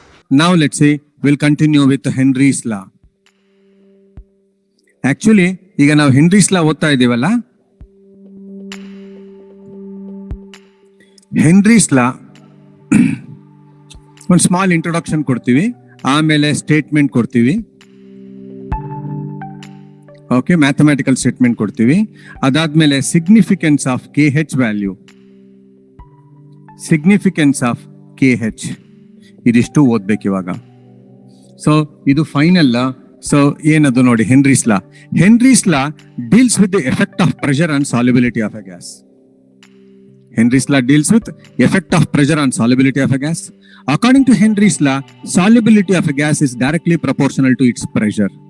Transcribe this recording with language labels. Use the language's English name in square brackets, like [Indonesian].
[English] Now let's say we'll continue with Henry's law. [Kannada] Actually, ಈಗ ನಾವು Henry's ಲಾ ಓದ್ತಾ ಇದೀವಲ್ಲ, Henry's ಲಾ ಒಂದು ಸ್ಮಾಲ್ ಇಂಟ್ರೊಡಕ್ಷನ್ ಕೊಡ್ತೀವಿ, ಆಮೇಲೆ ಸ್ಟೇಟ್ಮೆಂಟ್ ಕೊಡ್ತೀವಿ. ಓಕೆ, ಮ್ಯಾಥಮೆಟಿಕಲ್ ಸ್ಟೇಟ್ಮೆಂಟ್ ಕೊಡ್ತೀವಿ. ಅದಾದ್ಮೇಲೆ [English] significance of KH value, [Kannada] significance of KH, ಇದಿಷ್ಟು ಓದ್ಬೇಕು ಇವಾಗ. ಸೊ ಇದು ಫೈನಲ್. ಸೊ ಏನದು ನೋಡಿ, Henry's law. [English] Henry's law deals with the effect of pressure and solubility of a gas. Henry's law deals with effect of pressure on solubility of a gas. According to Henry's law, solubility of a gas is directly proportional to its pressure.